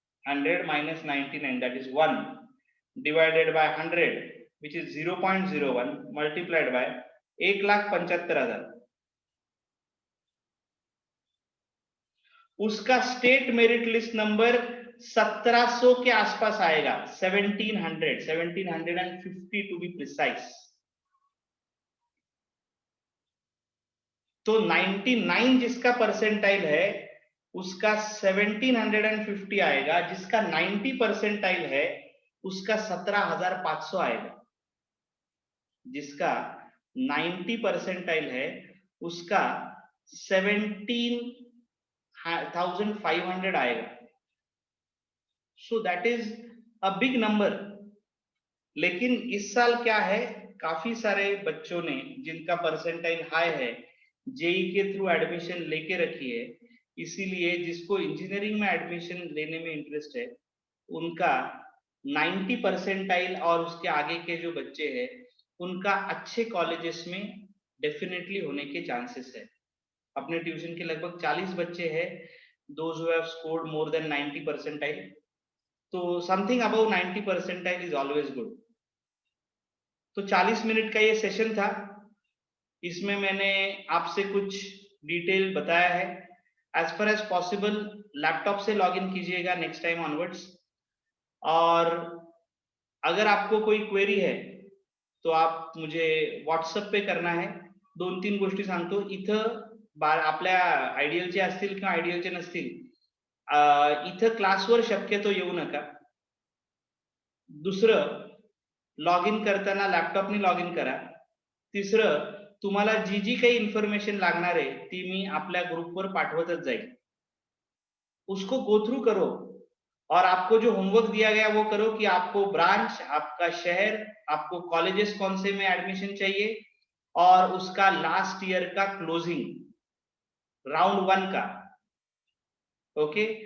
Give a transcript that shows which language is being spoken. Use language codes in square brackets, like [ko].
[en] 100 minus 99, that is 1 divided by 100 which is 0.01 multiplied by 1,75,000. [hi] उसका state merit list number 1700 के आसपास आएगा. [en] 1750 to be precise. [hi] तो 99 जिसका परसेंटाइल है उसका 1750 आएगा. जिसका 90 परसेंटाइल है उसका 17,500 आएगा. जिसका 90 परसेंटाइल है उसका 17,500 आएगा. [en] So that is a big number. [hi] लेकिन इस साल क्या है, काफी सारे बच्चों ने जिनका परसेंटाइल हाई है जेई के थ्रू एडमिशन लेके रखी है, इसीलिए जिसको इंजीनियरिंग में एडमिशन लेने में इंटरेस्ट है उनका 90 परसेंटाइल और उसके आगे के जो बच्चे हैं उनका अच्छे कॉलेजेस में डेफिनेटली होने के चांसेस है. अपने ट्यूशन के लगभग 40 बच्चे हैं [en] those who have scored more than 90 percentile. [hi] तो [en] Something above 90 percentile is always good. [hi] तो 40 मिनट का ये सेशन था. इसमें मैंने आपसे कुछ डिटेल बताया है. [en] as far as possible [hi] laptop से लॉगिन कीजिएगा [en] Next time onwards. [hi] और अगर आपको कोई क्वेरी है तो आप मुझे व्हॉट्सअप पे करना [mr] आहे. 2-3 गोष्टी सांगतो. इथं आपल्या आयडियलचे असतील किंवा आयडियलचे नसतील, इथं क्लासवर शक्यतो येऊ नका. दुसरं, लॉग इन करताना लॅपटॉपनी लॉग इन करा. तिसरं, तुम्हाला जी जी काही इन्फॉर्मेशन लागणार आहे ती मी आपल्या ग्रुपवर पाठवतच जाईल. [hi] उसको गो थ्रू करो और आपको जो होमवर्क दिया गया वो करो कि आपको ब्रांच, आपका शहर, आपको कॉलेजेस कौन से में एडमिशन चाहिए और उसका लास्ट ईयर का क्लोजिंग राउंड 1 का. ओके.